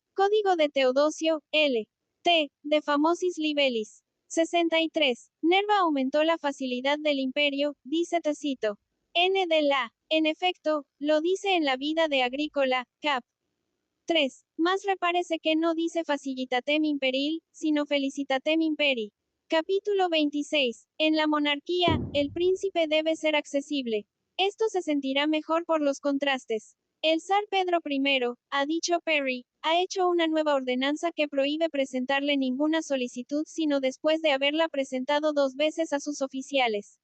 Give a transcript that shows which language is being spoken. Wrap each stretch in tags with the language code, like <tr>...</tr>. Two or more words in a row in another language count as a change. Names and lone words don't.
<es>Código de Teodosio, L. T.</es> <la>de Famosis Libellis.</la> <es>63. Nerva aumentó la facilidad del imperio, dice Tácito. N. de la. En efecto, lo dice en la vida de Agrícola, cap. 3. Más repárese que no dice</es> <la>facilitatem imperil,</la> <es>sino</es> <la>felicitatem imperi.</la> <es>Capítulo 26. En la monarquía, el príncipe debe ser accesible. Esto se sentirá mejor por los contrastes. El zar Pedro I, ha dicho Perry, ha hecho una nueva ordenanza que prohíbe presentarle ninguna solicitud sino después de haberla presentado 2 veces a sus oficiales.</es>